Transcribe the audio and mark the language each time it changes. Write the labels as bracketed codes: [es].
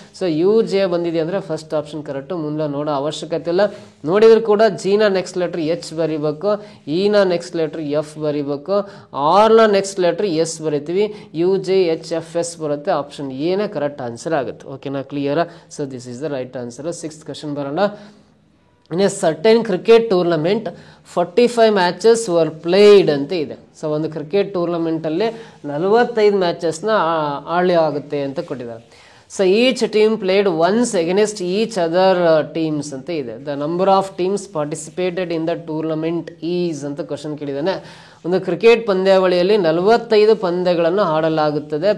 [kn] So you J ಬಂದಿದೆ ಅಂದರೆ first option correct, ಮುಂದೆ ನೋಡೋ ಅವಶ್ಯಕತೆ ಇಲ್ಲ. ನೋಡಿದ್ರು ಕೂಡ ಜಿನ ನೆಕ್ಸ್ಟ್ ಲೆಟ್ರ್ ಎಚ್ ಬರಿಬೇಕು, ಇನ ನೆಕ್ಸ್ಟ್ ಲೆಟ್ರ್ ಎಫ್ ಬರಿಬೇಕು, ಆರ್ನ ನೆಕ್ಸ್ಟ್ ಲೆಟ್ರ್ ಎಸ್ ಬರಿತೀವಿ, you J H F S ಬರುತ್ತೆ. ಆಪ್ಷನ್ ಏನೇ ಕರೆಕ್ಟ್ ಆನ್ಸರ್ ಆಗುತ್ತೆ. ಓಕೆನಾ, ಕ್ಲಿಯರಾ? [en] So this is the right answer. [kn] 6th question ಬರೋಣ. [en] In a certain cricket tournament 45 matches were played [kn] ಅಂತ ಇದೆ. ಸೊ ಒಂದು ಕ್ರಿಕೆಟ್ ಟೂರ್ನಮೆಂಟಲ್ಲಿ 45 ಮ್ಯಾಚಸ್ನ ಆಳಿ ಆಗುತ್ತೆ ಅಂತ ಕೊಟ್ಟಿದ್ದಾರೆ. [en] so each team played once against each other teams [kn] ಅಂತ ಇದೆ. [en] the number of teams participated in the tournament is [kn] ಅಂತ ಕ್ವಶನ್ ಕೇಳಿದ್ದಾನೆ. ಒಂದು ಕ್ರಿಕೆಟ್ ಪಂದ್ಯಾವಳಿಯಲ್ಲಿ 45 ಪಂದ್ಯಗಳನ್ನು ಆಡಲಾಗುತ್ತದೆ.